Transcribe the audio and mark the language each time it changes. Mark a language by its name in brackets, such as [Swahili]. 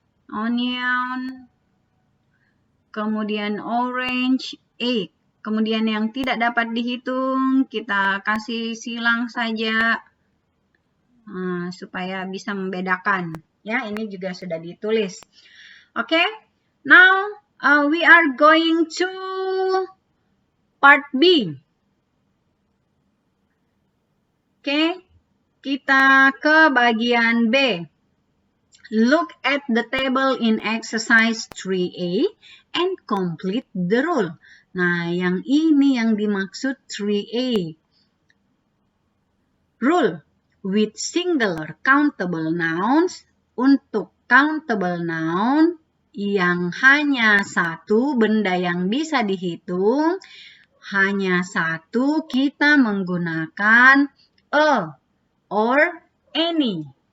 [English] Onion, kemudian orange, egg. [Indonesian] Kemudian yang tidak dapat dihitung, kita kasih silang saja supaya bisa membedakan. Ya, ini juga sudah ditulis. [English] Oke, now we are going to part B. [Indonesian] Oke, kita ke bagian B. [English] Look at the table in exercise 3A and complete the rule. [Indonesian] Nah, yang ini yang dimaksud 3A. [English] Rule with singular countable nouns. [Indonesian] Untuk countable noun yang hanya satu benda yang bisa dihitung, hanya satu, kita menggunakan [English] a or any.